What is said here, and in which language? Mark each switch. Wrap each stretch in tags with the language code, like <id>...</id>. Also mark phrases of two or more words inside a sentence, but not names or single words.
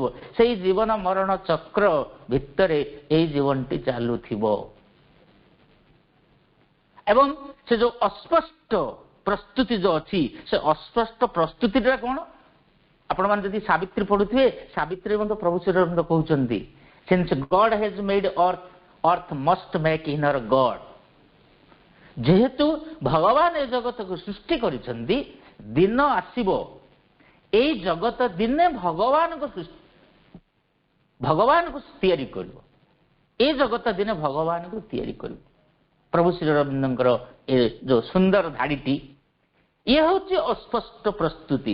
<or>ସେଇ ଜୀବନ ମରଣ ଚକ୍ର ଭିତରେ ଏଇ ଜୀବନଟି ଚାଲୁଥିବ। ଏବଂ ସେ ଯେଉଁ ଅସ୍ପଷ୍ଟ ପ୍ରସ୍ତୁତି ଯେଉଁ ଅଛି, ସେ ଅସ୍ପଷ୍ଟ ପ୍ରସ୍ତୁତିଟା କ'ଣ? ଆପଣମାନେ ଯଦି ସାବିତ୍ରୀ ପଢୁଥିବେ, ସାବିତ୍ରୀ ମଧ୍ୟ ପ୍ରଭୁ ଶ୍ରୀରାମ କହୁଛନ୍ତି,</or> <en>Since God has made earth must make inner God।</en> <or>ଯେହେତୁ ଭଗବାନ ଏ ଜଗତକୁ ସୃଷ୍ଟି କରିଛନ୍ତି, ଦିନ ଆସିବ ଏଇ ଜଗତ ଦିନେ ଭଗବାନଙ୍କୁ ତିଆରି କରିବ। ଏ ଜଗତ ଦିନେ ଭଗବାନଙ୍କୁ ତିଆରି କରିବ। ପ୍ରଭୁ ଶ୍ରୀରବିନ୍ଦଙ୍କର ଏ ଯୋଉ ସୁନ୍ଦର ଧାଡ଼ିଟି, ଇଏ ହେଉଛି ଅସ୍ପଷ୍ଟ ପ୍ରସ୍ତୁତି।</or>